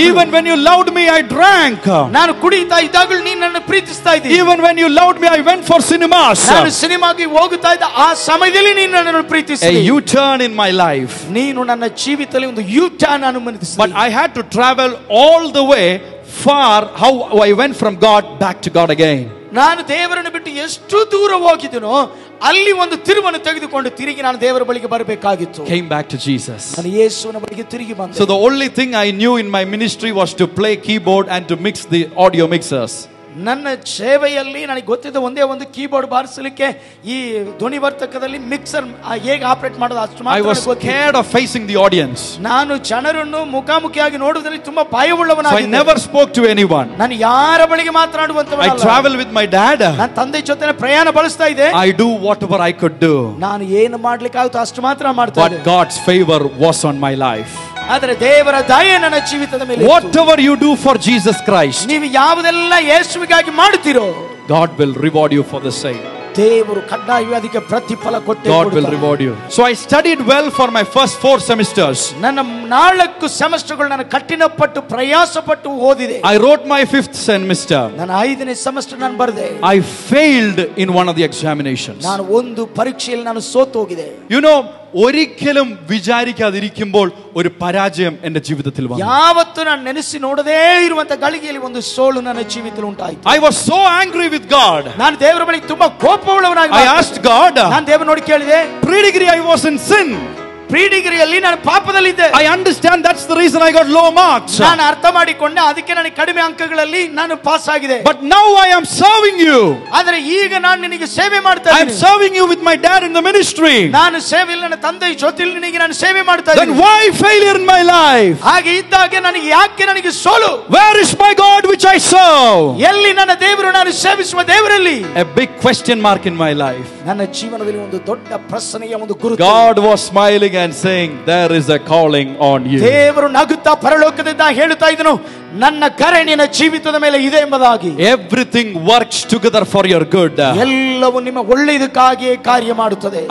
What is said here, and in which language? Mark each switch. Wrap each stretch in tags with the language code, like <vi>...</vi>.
<en>Even when you loved me I drank.</en> <kn>ನಾನು ಕುಡಿತಾ ಇದ್ದಾಗಲೂ ನೀನು ನನ್ನನ್ನು ಪ್ರೀತಿಸ್ತಾ ಇದ್ದೆ.</kn> <en>Even when you loved me I went for cinemas.</en> <kn>ನಾನು ಸಿನಿಮಾಗೆ ಹೋಗುತ್ತಾ ಇದ್ದ ಆ ಸಮಯದಲ್ಲಿ ನೀನು ನನ್ನನ್ನು ಪ್ರೀತಿಸಿದೆ.</kn> <en>A U-turn in my life.</en> <kn>ನೀನು ನನ್ನ ಜೀವಿತದಲ್ಲಿ ಒಂದು U-turn ಅನುಮತಿಸಿದೆ.</kn> <en>But I had to travel all the way far. How I went from God back to God again.</en> <kn>ನಾನು ದೇವರನ್ನು ಬಿಟ್ಟು ಎಷ್ಟು ದೂರ ಹೋಗಿದ್ದನೋ ಅಲ್ಲಿ ಒಂದು ತಿರುವನ್ನು ತೆಗೆದುಕೊಂಡು ತಿರುಗಿ ನಾನು ದೇವರ ಬಳಿಗೆ ಬರಬೇಕಾಗಿತ್ತು.</kn> <en>Came back to Jesus.</en> <kn>ನಾನು ಯೇಸುವಿನ ಬಳಿಗೆ ತಿರುಗಿ ಬಂದೆ.</kn> <en>So the only thing I knew in my ministry was to play keyboard and to mix the audio mixers.</en> <kn>ನನ್ನ ಸೇವೆಯಲ್ಲಿ ನನಗೆ ಗೊತ್ತಿದ್ದ ಒಂದೇ ಒಂದು ಕೀಬೋರ್ಡ್ ಬಾರಿಸಲಿಕ್ಕೆ, ಈ ಧ್ವನಿವರ್ಧಕದಲ್ಲಿ ಮಿಕ್ಸರ್ ಹೇಗೆ ಆಪರೇಟ್ ಮಾಡೋದು ಅಷ್ಟು ಮಾತ್ರ.</kn> <en>I was scared of facing the audience.</en> <kn>ನಾನು ಜನರನ್ನು ಮುಖಾಮುಖಿಯಾಗಿ ನೋಡುವುದರಲ್ಲಿ ತುಂಬಾ ಭಯವುಳ್ಳವನಾಗಿದ್ದೆ.</kn> <en>So I never spoke to anyone.</en> <kn>ನಾನು ಯಾರ ಬಳಿಗೆ ಮಾತನಾಡುವಂತವನಲ್ಲ.</kn> <en>I travel with my dad.</en> <kn>ನನ್ನ ತಂದೆ ಜೊತೆ ಪ್ರಯಾಣ ಬಳಸ್ತಾ ಇದ್ದೆ.</kn> <en>I do whatever I could do.</en> <kn>ನಾನು ಏನು ಮಾಡ್ಲಿಕ್ಕೆ ಆಗುತ್ತೋ ಅಷ್ಟು ಮಾತ್ರ ಮಾಡ್ತಾ ಇದ್ದೆ.</kn> <en>But God's favor was on my life.</en> <kn>ಆದರೆ ದೇವರ ದಯೆ ನನ್ನ ಜೀವಿತದ ಮೇಲೆ ಇತ್ತು.</kn> <en>Whatever you do for Jesus Christ,</en> <kn>ನೀವು ಯಾವುದೆಲ್ಲ ಯೇಸುವಿಗಾಗಿ ಮಾಡುತ್ತೀರೋ,</kn> <en>God will reward you for the same.</en> <kn>ದೇವರು ಕಡ್ಡಾಯವಾಗಿ ಅದಕ್ಕೆ ಪ್ರತಿಫಲ ಕೊಟ್ಟೇ</kn> <en>God will reward you. So I studied well for my first 4 semesters.</en> <kn>ನನ್ನ 4 ಸೆಮಿಸ್ಟರ್ಗಳು ನಾನು ಕಠಿಣಪಟ್ಟು ಪ್ರಯಾಸಪಟ್ಟು ಓದಿದೆ.</kn> <en>I wrote my 5th semester.</en> <kn>ನಾನು 5ನೇ ಸೆಮಿಸ್ಟರ್ ನಾನು ಬರೆದೆ.</kn> <en>I failed in one of the examinations.</en> <kn>ನಾನು ಒಂದು ಪರೀಕ್ಷೆಯಲ್ಲಿ ನಾನು ಸೋತು ಹೋಗಿದೆ.</kn> <en>You know,</en> <ml>ഒരിക്കലും വിചാരിക്കാതിരിക്കുമ്പോൾ ഒരു പരാജയം എന്റെ ജീവിതത്തിൽ വന്നു.</ml> <kn>ಯಾವತ್ತೂ ನಾನು ನೆನೆಸಿ ನೋಡದೇ ಇರುವಂತ ಗಳಿಗೆಯಲ್ಲಿ ಒಂದು ಸೋಲು ನನ್ನ ಜೀವಿತದಲ್ಲಿ ಉಂಟಾಯಿತು.</kn> <en>I was so angry with God.</en> <kn>ನಾನು ದೇವರ ಬಳಿ ತುಂಬಾ ಕೋಪವುಳ್ಳವನಾಗಿ</kn> <en>I asked God.</en> <kn>ನಾನು ದೇವರನ್ನು ನೋಡಿ ಕೇಳಿದೆ.</kn> <en>Pre-degree I was in sin.</en> <kn>ಪ್ರೀಡಿಗ್ರಿಯಲ್ಲಿ ನಾನು ಪಾಪದಲ್ಲಿದ್ದೆ.</kn> <en>I understand that's the reason I got low marks.</en> <kn>ನಾನು ಅರ್ಥ ಮಾಡಿಕೊಂಡೆ, ಅದಕ್ಕೆ ನನಗೆ ಕಡಿಮೆ ಅಂಕಗಳಲ್ಲಿ ನಾನು ಪಾಸ್ ಆಗಿದೆ.</kn> <en>But now I am serving you.</en> <kn>ಆದರೆ ಈಗ ನಾನು ನಿನಗೆ ಸೇವೆ ಮಾಡ್ತಾ</kn> <en>I am</en> <kn>ಇದ್ದೀನಿ.</kn> <en>serving you with my dad in the ministry.</en> <kn>ನಾನು ಸೇವೆಯಲ್ಲಿ ನನ್ನ ತಂದೆಯ ಜೊತೆಯಲ್ಲಿ ನಿನಗೆ ನಾನು ಸೇವೆ ಮಾಡ್ತಾ</kn> <en>Then</en> <kn>ಇದ್ದೀನಿ.</kn> <en>why failure in my life?</en> <kn>ಹಾಗೆ ಇದ್ದಾಗ ನನಗೆ ಯಾಕೆ ನನಗೆ ಸೋಲು?</kn> <en>Where is my God which I serve?</en> <kn>ಎಲ್ಲಿ ನನ್ನ ದೇವರು, ನಾನು ಸೇವಿಸುವ ದೇವರಲ್ಲಿ?</kn> <en>A big question mark in my life.</en> <kn>ನನ್ನ ಜೀವನದಲ್ಲಿ ಒಂದು ದೊಡ್ಡ ಪ್ರಶ್ನೆಯ ಒಂದು ಗುರುತು.</kn> <en>God was smiling and saying, there is a calling on you.</en> <kn>ದೇವರು ನಗುತ್ತಾ ಪರಲೋಕದಿಂದ ಹೇಳುತ್ತಾ ಇದ್ದನು, ನನ್ನ ಕರೆ ನಿನ್ನ ಜೀವಿತದ ಮೇಲೆ ಇದೆ ಎಂಬುದಾಗಿ.</kn> <en>Everything works together for your good.</en> <kn>ಎಲ್ಲವೂ ನಿಮ್ಮ ಒಳ್ಳೆಯದಕ್ಕಾಗಿಯೇ ಕಾರ್ಯ ಮಾಡುತ್ತದೆ.</kn>